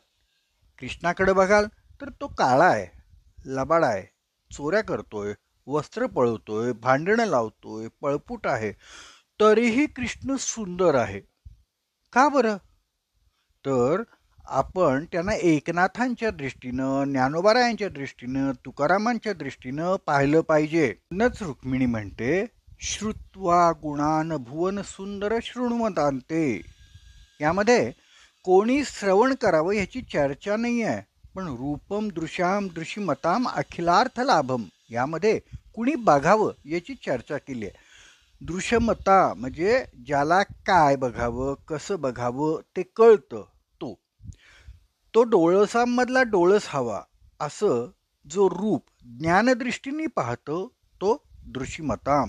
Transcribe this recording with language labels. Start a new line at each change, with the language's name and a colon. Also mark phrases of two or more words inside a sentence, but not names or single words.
Marathi: कृष्णाकडे बघाल तर तो काळा आहे, लबाड आहे, चोऱ्या करतोय, वस्त्र पळवतोय, भांडणं लावतोय, पळपूट आहे, तरीही कृष्ण सुंदर आहे. का बरं? तर आपण त्यांना एकनाथांच्या दृष्टीनं, ज्ञानोबारायांच्या दृष्टीनं, तुकारामांच्या दृष्टीनं पाहिलं पाहिजे. नच रुक्मिणी म्हणते,
Sanskrit: श्रुत्वा गुणान भुवन सुंदर शृण्वतान्ते.
Marathi: यामध्ये कोणी श्रवण करावं याची चर्चा नाही आहे, पण
Sanskrit: रूपम दृश्याम दृश्यमताम अखिलार्थ लाभम
Marathi: यामध्ये कुणी बघावं याची चर्चा केली आहे. दृश्यमता म्हणजे ज्याला काय बघावं, कसं बघावं ते कळतं, तो डोळसांमधला डोळस हवा. असं जो रूप ज्ञानदृष्टीने पाहतो तो दृश्यमताम.